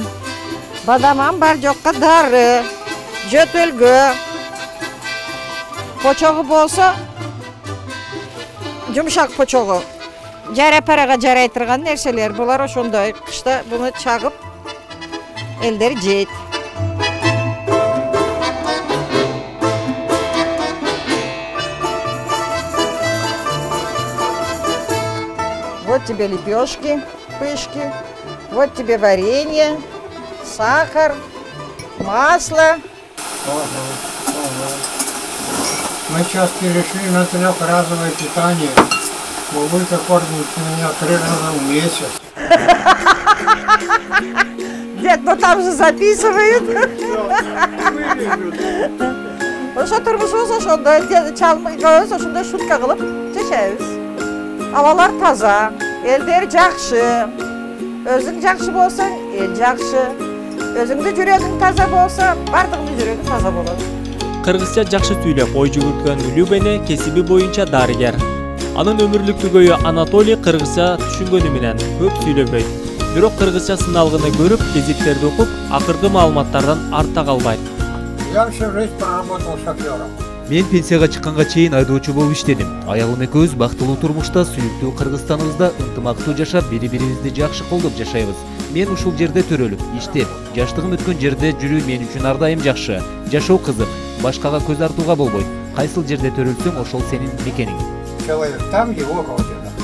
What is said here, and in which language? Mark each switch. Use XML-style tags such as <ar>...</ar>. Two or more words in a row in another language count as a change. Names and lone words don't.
<ky>Бадамам бар жокка дары, жөтөлгө. Почогу болсо, жумшак почогу. Жара-парага жарай турган нерселер. Булар ошондой. Кышта буну чагып, элдер жейт.</ky> <ru>Вот тебе лепешки, пышки, вот тебе варенье, сахар, масло. Мы сейчас перешли на трехразовое питание. Бабулька кормит меня 3 раза в месяц. Дед, ну там же записывают.</ru> <ky>Ошо турмушубуз ошондой, чалмайбыз, ошондой шутка кылып жашайбыз. Абалар таза, элдер жакшы. Өзүң жакшы болсоң, эл жакшы. Өзүңдүн жүрөгүң таза болсо, бардыгынын жүрөгү таза болот. Кыргызча жакшы сүйлөп, ой жүгүрткөн Любене кесиби боюнча дарыгер. Анын өмүрлүк түгөйү Анатолий кыргызча түшүнгөнү менен көп сүйлөбөйт. Бирок кыргызча сыналгыны көрүп, гезиттерди окуп, акыркы маалыматтардан артта калбайт.</ky> <ru>Я всю жизнь проработал шофером.</ru> <ky>Мен пенсияга чыкканга чейин айдоочу болуп иштедим. Аялым экөөбүз бактылуу турмушта, сүйүктүү Кыргызстаныбызда ынтымактуу жашап, бири-бирибизди жакшы колдоп жашайбыз. Мен ушул жерде төрөлүп, иштеп, жаштыгым өткөн жерде жүрүү мен үчүн ар дайым жакшы. Жашоо кызык, башкага көз артууга болбойт. Кайсыл жерде төрөлсөң, ошол сенин мекениң.</ky> <ru>Человек там, его родина.</ru>